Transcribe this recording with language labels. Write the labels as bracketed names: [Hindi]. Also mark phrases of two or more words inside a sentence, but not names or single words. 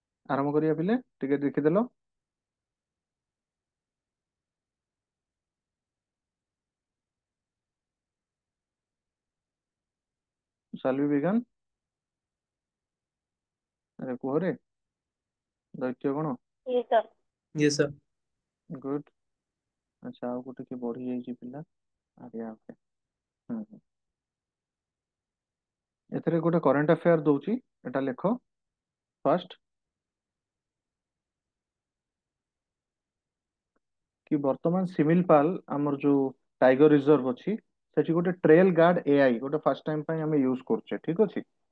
[Odia] ଆରମ୍ଭ କରିବା ପିଲେ, ଟିକେ ଦେଖିଦେଲ। [English] Shall we begin? [Odia] ଆରେ କୁହରେ ଦୈତ୍ୟ କଣ? [English] Yes, sir. Yes, sir. [Odia] ଗୁଡ୍। ଆଚ୍ଛା, ଆଉ ଗୋଟେ କିଏ ବଢି ଯାଇଛି ପିଲା। ଆରେ ଓକେ। ଏଥିରେ ଗୋଟେ [English] current affair [Odia] ଦଉଛି, ଏଟା ଲେଖ ଫାର୍ଷ୍ଟ। କି ବର୍ତ୍ତମାନ ସିମିଲପାଲ ଆମର ଯୋଉ [English] tiger reserve [Odia] ଅଛି, ସେଠି ଗୋଟେ ଟ୍ରେଲ ଗାର୍ଡ ଏଆଇ ଗୋଟେ [English] first time [Odia] ପାଇଁ ଆମେ ୟୁଜ କରୁଛେ, ଠିକ ଅଛି।